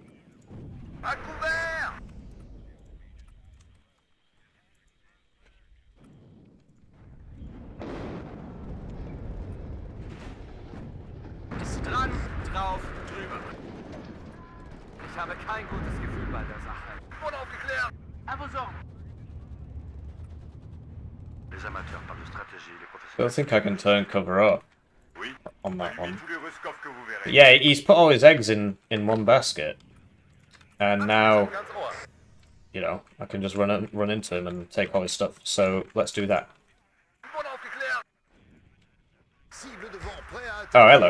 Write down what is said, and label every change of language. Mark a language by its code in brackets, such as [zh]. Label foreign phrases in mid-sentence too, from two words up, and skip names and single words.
[de] Ich habe kein gutes Gefühl bei der Sache. Unaufgeklärt! Abbesorgen! [fr] Les amateurs parlent de stratégie, les [en] I [fr] professionnels. [en] don't think I can turn cover up on that one. But yeah, he's put all his eggs in one basket. And now, you know, I can just run into him and take all his stuff. So let's do that. Oh, hello.